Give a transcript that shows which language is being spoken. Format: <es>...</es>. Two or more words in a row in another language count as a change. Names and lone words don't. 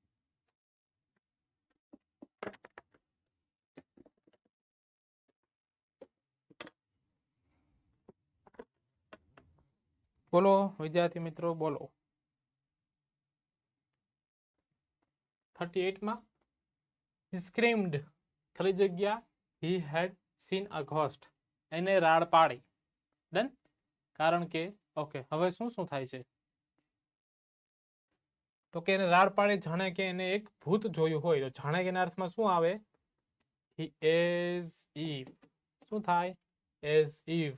<gu>બોલો વિદ્યાર્થી મિત્રો બોલો.</gu> <en>38માં he screamed</en> <gu>ખાલી જગ્યા</gu> <en>he had seen a ghost,</en> <gu>એને રાડ પાડી.</gu> <en>ડન.</en> <gu>કારણ કે ઓકે, હવે શું શું થાય છે તો કે એને રાડ પાડી, જાણે કે એને એક ભૂત જોયું હોય. તો જાણે કે એના અર્થમાં શું આવે?</gu> <en>as if.</en> <gu>શું થાય?</gu> <en>as if.</en>